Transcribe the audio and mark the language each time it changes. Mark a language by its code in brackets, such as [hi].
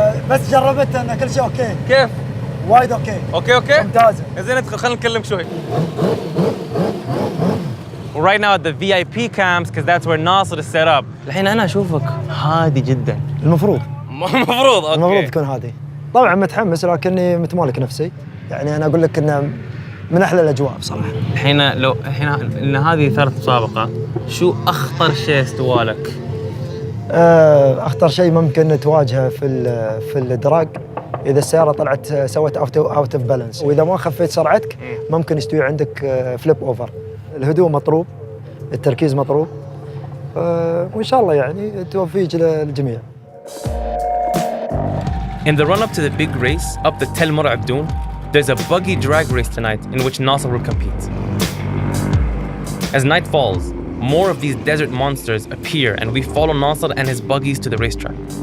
[ar] بس جربت ان كل شيء اوكي. كيف؟ وايد اوكي. اوكي؟ ممتازة. زين ادخل خلينا نتكلم شوي. [en] We're right now at the VIP camps because that's where Nasser is set up. [ar] الحين أنا أشوفك هادي جدا. المفروض أوكي. المفروض تكون هادي. طبعا متحمس لكني متمالك نفسي، يعني انا اقول لك انه من احلى الاجواء بصراحه. الحين ان هذه ثالث مسابقه، شو اخطر شيء استوالك؟ اخطر شيء ممكن تواجهه في الدراج اذا السياره طلعت [en] سوت out of balance, [ar] واذا ما خفيت سرعتك ممكن يستوي عندك [en] Flip over. [ar] الهدوء مطلوب، التركيز مطلوب، وان شاء الله يعني توفيق للجميع. [en] In the run-up to the big race up the Tel Mor Abdoun, there's a buggy drag race tonight in which Nasser will compete. As night falls, more of these desert monsters appear and we follow Nasser and his buggies to the racetrack.